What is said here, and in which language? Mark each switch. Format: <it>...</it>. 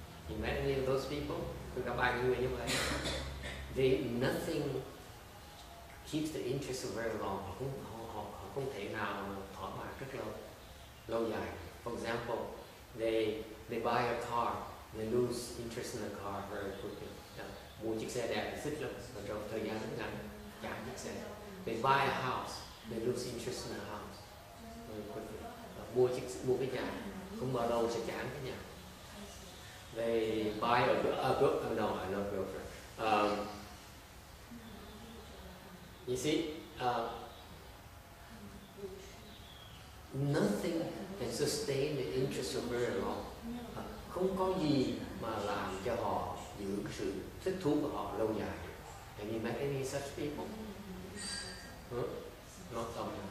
<en>You met any of those people?</en> <vi>Tôi gặp ai người như vậy?</vi> <en>Nothing keeps the interest for very long.</en> <vi>Họ không thể nào thỏa mãn rất lâu dài.</vi> <en>For example, they buy a car, they lose interest in the car very quickly.</en> <vi>Mua chiếc xe đẹp thì thích lắm, và trong thời gian rất ngắn chán chiếc xe.</vi> <en>They buy a house, they lose interest in the house very quickly.</en> <vi>Mua cái nhà, không bao lâu sẽ chán cái nhà.</vi> <en>They buy a girlfriend. You see, nothing can sustain the interest for very long.</en> <vi>Không có gì mà làm cho họ giữ sự thích thú của họ lâu dài.</vi> <en>Have you met any such people? Not some.</en>